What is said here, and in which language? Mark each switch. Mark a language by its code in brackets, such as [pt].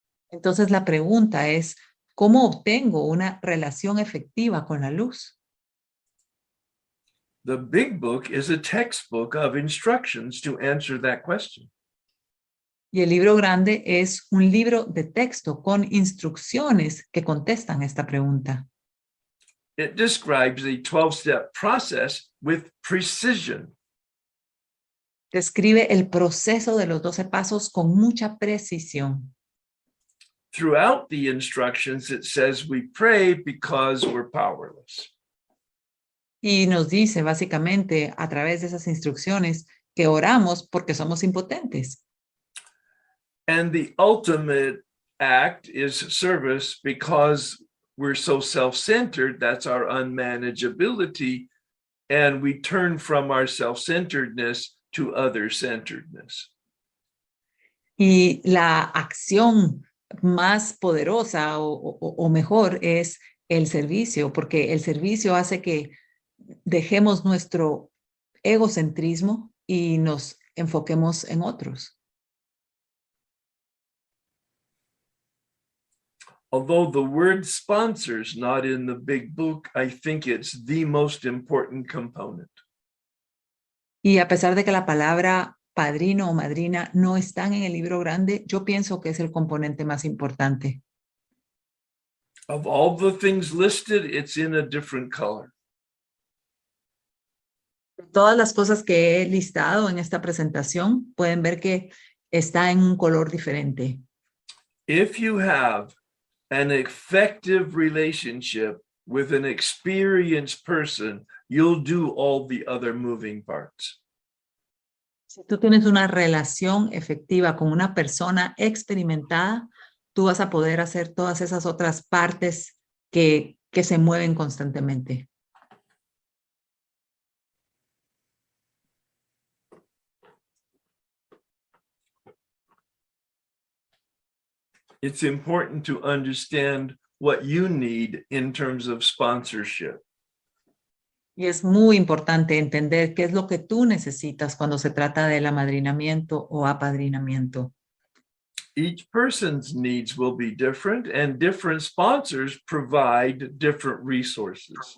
[es] Entonces la pregunta es, ¿cómo obtengo una relación efectiva con la luz? [en] The big book is a textbook of instructions to answer that question. [es] Y el libro grande es un libro de texto con instrucciones que contestan esta pregunta. [en] It describes a 12-step process with precision. [es] Describe el proceso de los 12 pasos con mucha precisión. [en] Throughout the instructions, it says we pray because we're powerless. [es] Y nos dice básicamente a través de esas instrucciones que oramos porque somos impotentes. [en] And the ultimate act is service because we're so self-centered. That's our unmanageability. And we turn from our self-centeredness to other-centeredness. [es] Y la acción más poderosa o mejor es el servicio, porque el servicio hace que dejemos nuestro egocentrismo y nos enfoquemos en otros. [en] Although the word sponsors not in the big book, I think it's the most important component. [es] Y a pesar de que la palabra padrino o madrina no están en el libro grande, yo pienso que es el componente más importante. [en] Of all the things listed, it's in a different color. [es] Todas las cosas que he listado en esta presentación pueden ver que está en un color diferente. [en] If you have an effective relationship with an experienced person, you'll do all the other moving parts. [es] Si tú tienes una relación efectiva con una persona experimentada, tú vas a poder hacer todas esas otras partes que se mueven constantemente. [en] It's important to understand what you need in terms of sponsorship. [es] Y es muy importante entender qué es lo que tú necesitas cuando se trata del amadrinamiento o apadrinamiento. [en] Each person's needs will be different, and different sponsors provide different resources.